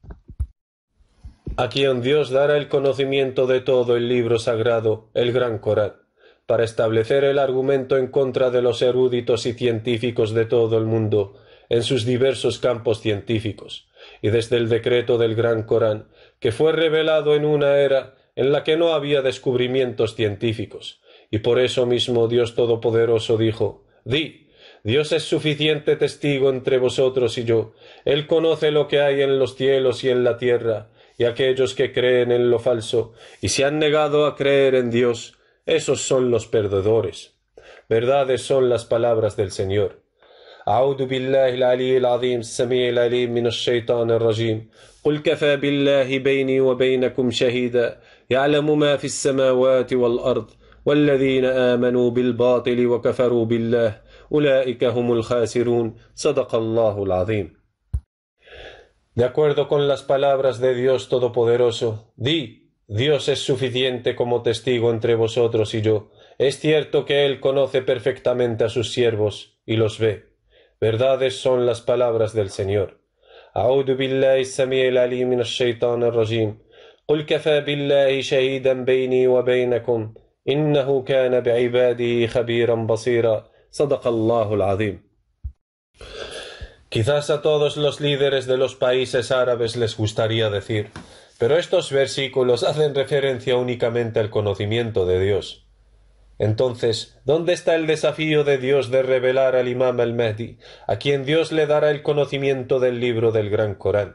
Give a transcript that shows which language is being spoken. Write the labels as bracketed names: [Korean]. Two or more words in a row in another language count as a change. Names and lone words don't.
[Spanish] a quien Dios dará el conocimiento de todo el libro sagrado, el Gran Corán, para establecer el argumento en contra de los eruditos y científicos de todo el mundo en sus diversos campos científicos, y desde el decreto del Gran Corán que fue revelado en una era en la que no había descubrimientos científicos, y por eso mismo Dios Todopoderoso dijo: Di, Dios es suficiente testigo entre vosotros y yo. Él conoce lo que hay en los cielos y en la tierra, y aquellos que creen en lo falso y se han negado a creer en Dios, esos son los perdedores. Verdades son las palabras del Señor. [Arabic] أعوذ بالله العلي العظيم السميع العليم من الشيطان الرجيم قل كفى بالله بيني وبينكم شهيدا يعلم ما في السماوات والأرض والذين آمنوا بالباطل وكفروا بالله أولئك هم الخاسرون صدق الله العظيم. [Spanish] De acuerdo con las palabras de Dios Todopoderoso, di, Dios es suficiente como testigo entre vosotros y yo. Es cierto que Él conoce perfectamente a sus siervos y los ve. Verdades son las palabras del Señor. [Arabic] أعوذ بالله السميع العليم من الشيطان الرجيم قل كفى بالله شهيدا بيني وبينكم إنه كان بعباده خبيرا بصيرا صدق الله العظيم. [Spanish] Quizás a todos los líderes de los países árabes les gustaría decir, pero estos versículos hacen referencia únicamente al conocimiento de Dios. Entonces, ¿dónde está el desafío de Dios de revelar al Imam al-Mahdi, a quien Dios le dará el conocimiento del libro del Gran Corán?